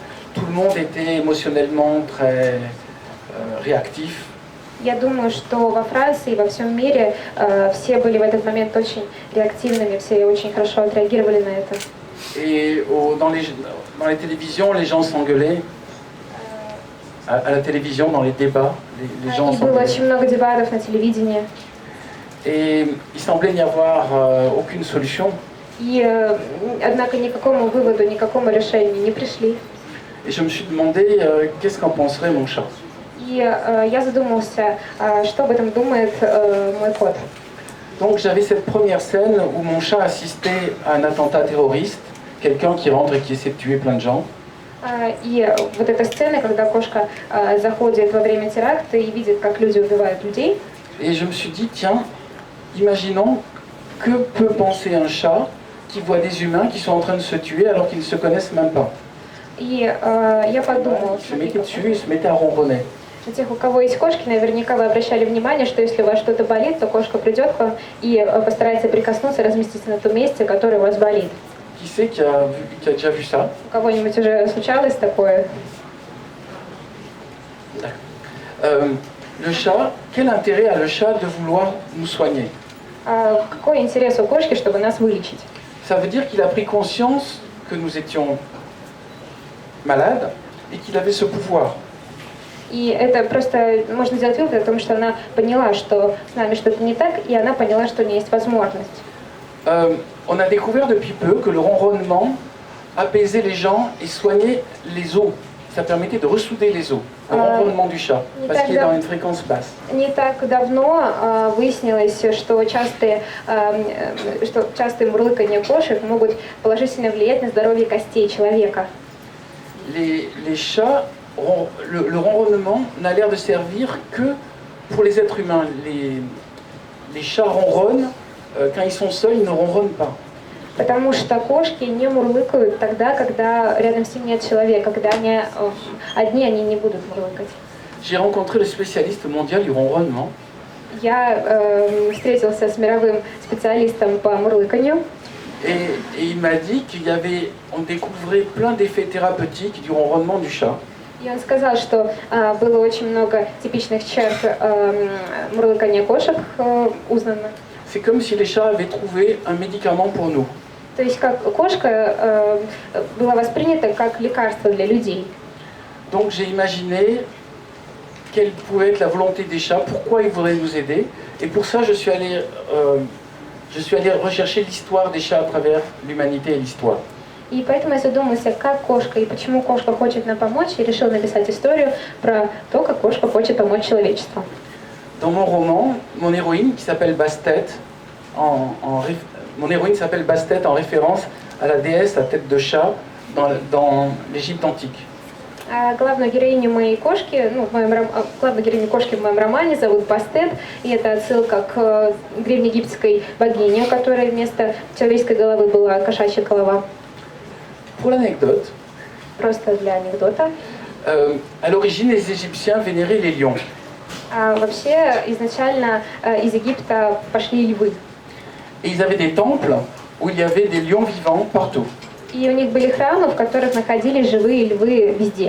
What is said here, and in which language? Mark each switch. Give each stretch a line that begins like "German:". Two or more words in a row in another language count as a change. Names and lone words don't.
French: Tout le monde était émotionnellement très réactif.
Russian: Я думаю, что во Франции и во всем мире все были в этот момент очень реактивными, все очень хорошо отреагировали на это.
French: Et dans les télévisions, les gens s'engueulaient. à la télévision, dans les débats. Les gens
Russian: И было
French: semblaient...
Russian: очень много дебатов на телевидении.
French: Et il semblait n'y avoir aucune solution.
Russian: И, однако, ни к какому выводу, ни к какому решению не пришли.
French: Et je me suis demandé qu'est-ce qu'en penserait mon chat.
Russian: И я задумался, что об этом думает мой кот.
French: Donc j'avais cette première scène où mon chat assistait à un attentat terroriste, quelqu'un qui rentre et qui essaie de tuer plein de gens.
Russian: И вот эта сцена, когда кошка заходит во время теракта и видит, как люди убивают людей.
French: Et je me suis dit, tiens, imaginons que peut penser un chat qui voit des humains qui sont en train de se tuer alors qu'ils ne se connaissent même pas.
Russian: И я подумала,
French: Il se mettait dessus, il se mettait à ronronner.
Russian: у тех, у кого есть кошки, наверняка вы обращали внимание, что если у вас что-то болит, то кошка придет к вам и постарается прикоснуться, разместиться на том месте, которое у вас болит.
French: Qui c'est qui a déjà vu ça?
Russian: У кого-нибудь уже случалось такое?
French: Le chat, quel intérêt a le chat de vouloir nous soigner?
Russian: Какой интерес у кошки, чтобы нас вылечить?
French: Ça veut dire qu'il a pris conscience que nous étions malades et qu'il avait ce pouvoir.
Russian: И это просто можно сделать вывод о том, что она поняла, что с нами что-то не так, и она поняла, что у нее есть возможность.
French: On a découvert depuis peu que le ronronnement apaisait les gens et soignait les os. Ça permettait de ressouder les os. Le ronronnement du chat, parce qu'il est dans une fréquence basse.
Russian: Не так давно выяснилось, что частые мурлыканье кошек могут положительно влиять на здоровье костей человека.
French: Les chats, le ronronnement n'a l'air de servir que pour les êtres humains. Les chats ronronnent, quand ils sont seuls, ils ne ronronnent pas.
Russian: Потому что кошки не мурлыкают тогда, когда рядом с ним нет человека, когда они одни, они не будут мурлыкать.
French: J'ai rencontré le spécialiste mondial du ronronnement.
Russian: Я встретился с мировым специалистом по мурлыканью.
French: Et il m'a dit on découvrait plein d'effets thérapeutiques du ronronnement du chat.
Russian: И он сказал, что было очень много типичных черт мурлыкания кошек узнано.
French: C'est comme si les chats avaient trouvé un médicament pour nous.
Russian: То есть как кошка была воспринята как лекарство для людей.
French: Donc j'ai imaginé quelle pouvait être la volonté des chats, pourquoi ils voudraient nous aider. Et pour ça, je suis allé rechercher l'histoire des chats à travers l'humanité et l'histoire.
Russian: И поэтому я задумался, как кошка и почему кошка хочет нам помочь, и решил написать историю про то, как кошка хочет помочь человечеству.
French: Dans mon roman, mon héroïne qui s'appelle Bastet, mon héroïne s'appelle Bastet en référence à la déesse à tête de chat dans l'Égypte antique.
Russian: Главную героиню моей кошки, главную героиню кошки в моем романе зовут Бастет, и это отсылка к древнеегипетской богине, у которой вместо человеческой головы была кошачья голова.
French: Pour l'anecdote,
Russian: Просто для анекдота.
French: à l'origine, les Égyptiens vénéraient les lions.
Russian: Вообще, изначально из Египта пошли львы.
French: Et ils avaient des temples où il y avait des lions vivants partout.
Russian: И у них были храмы, в которых находились живые львы везде.